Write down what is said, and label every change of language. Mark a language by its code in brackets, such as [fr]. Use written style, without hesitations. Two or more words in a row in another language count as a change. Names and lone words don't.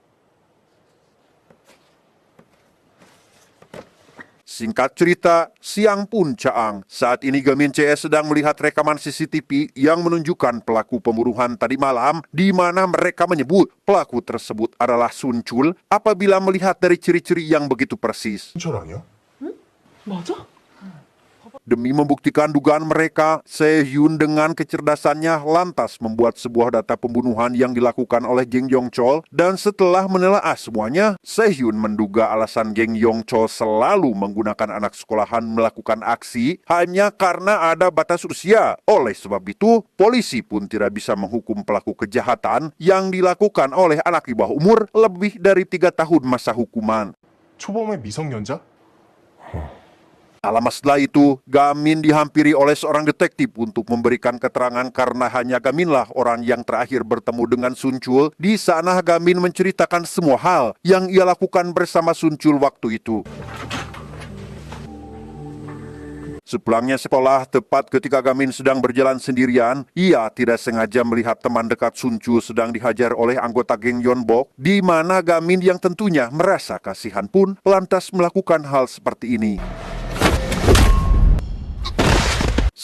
[id] Singkat cerita, siang pun caang. Saat ini Gamin CS sedang melihat rekaman CCTV yang menunjukkan pelaku pembunuhan tadi malam, di mana mereka menyebut pelaku tersebut adalah Sun Chul apabila melihat dari ciri-ciri yang begitu persis. [ko] 순철 아니야? 맞아? [id] Demi membuktikan dugaan mereka, Se-hyun dengan kecerdasannya lantas membuat sebuah data pembunuhan yang dilakukan oleh geng Yongchol, dan setelah menelaah semuanya, Se-hyun menduga alasan geng Yongchol selalu menggunakan anak sekolahan melakukan aksi hanya karena ada batas usia. Oleh sebab itu, polisi pun tidak bisa menghukum pelaku kejahatan yang dilakukan oleh anak di bawah umur lebih dari 3 tahun masa hukuman. [ko] 초범의 미성년자? [id] Tak lama setelah itu, Gamin dihampiri oleh seorang detektif untuk memberikan keterangan karena hanya Gaminlah orang yang terakhir bertemu dengan Sun Chul. Di sana Gamin menceritakan semua hal yang ia lakukan bersama Sun Chul waktu itu. Sepulangnya sekolah, tepat ketika Gamin sedang berjalan sendirian, ia tidak sengaja melihat teman dekat Sun Chul sedang dihajar oleh anggota geng Yeonbok, di mana Gamin yang tentunya merasa kasihan pun lantas melakukan hal seperti ini.